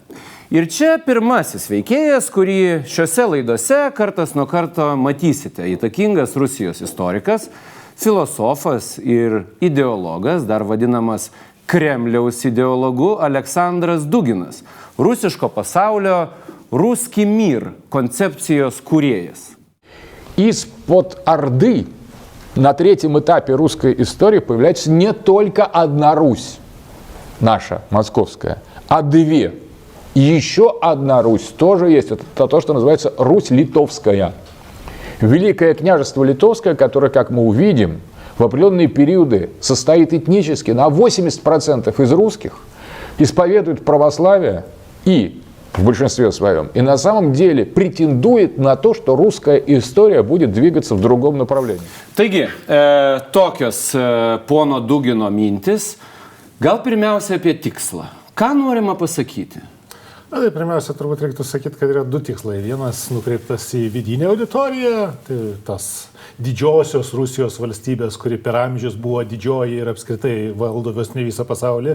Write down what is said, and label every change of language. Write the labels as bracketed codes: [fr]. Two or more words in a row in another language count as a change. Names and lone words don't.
[lt] Ir čia pirmasis veikėjas, kurį šiuose laidose kartas nuo karto matysite. Įtakingas Rusijos istorikas, filosofas ir ideologas, dar vadinamas Kremliaus ideologu Aleksandras Duginas, rusiško pasaulio [ru] «Русский мир» [lt] концепcijos kūrėjas. [ru] Из-под Орды на третьем этапе русской истории появляется не только одна Русь, наша, московская, а две. И еще одна Русь тоже есть. Это то, что называется Русь Литовская. Великое княжество Литовское, которое, как мы увидим, в определенные периоды состоит этнически на 80% из русских, исповедует православие и в большинстве своем, и на самом деле претендует на то, что русская история будет двигаться в другом направлении. [lt] Taigi, tokios pono Dugino mintis, gal pirmiausia apie tikslą. Ką norima pasakyti? Na, tai pirmiausia, turbūt reiktų sakyti, kad yra du tikslai. Vienas nukreiptas į vidinę auditoriją, tai tas didžiosios Rusijos valstybės, kuri per amžius buvo didžioji ir apskritai valdo ne visą pasaulį.